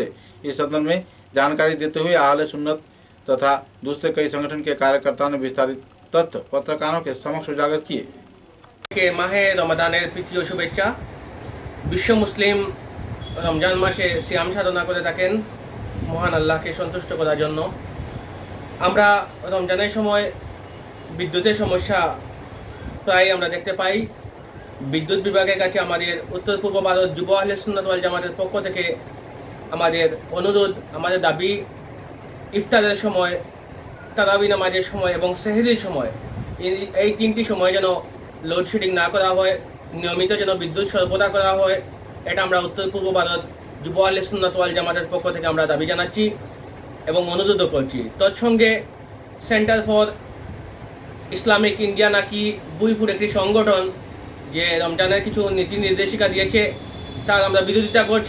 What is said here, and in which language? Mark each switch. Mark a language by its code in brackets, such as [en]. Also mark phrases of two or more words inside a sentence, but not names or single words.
[hi] इस संदर्भ में जानकारी देते हुए आहले सुन्नत तथा दूसरे कई संगठन के कार्यकर्ताओं ने विस्तारित तथ्य पत्रकारों के समक्ष उजागर किए। [bn] মাহে রমজানের তৃতীয় শুভেচ্ছা। বিশ্ব মুসলিম রমজান মাসে সিয়াম সাধনা করে থাকেন মহান আল্লাহকে সন্তুষ্ট করার জন্য। আমরা রমজানের সময় বিদ্যুতের সমস্যা প্রায় আমরা দেখতে পাই। বিদ্যুৎ বিভাগের কাছে আমাদের উত্তর পূর্ব ভারত যুব আহলে সুন্নাত ওয়াল জামাতের পক্ষ থেকে আমাদের অনুরোধ, আমাদের দাবি ইফতারের সময়, তারাবি নামাজের সময় এবং সেহরির সময় এই তিনটি সময় যেন লোডশেডিং না করা হয়, নিয়মিত যেন বিদ্যুৎ সরবরাহ করা হয়, এটা আমরা উত্তর পূর্ব ভারত যুব আহলে সুন্নাত ওয়াল জামাতের পক্ষ থেকে আমরা দাবি জানাচ্ছি এবং অনুরোধও করছি। তৎসঙ্গে সেন্টার ফর ইসলামিক ইন্ডিয়া নাকি বুইপুর একটি সংগঠন যে রমজানের কিছু নীতি নির্দেশিকা দিয়েছে তার আমরা বিরোধিতা করছি।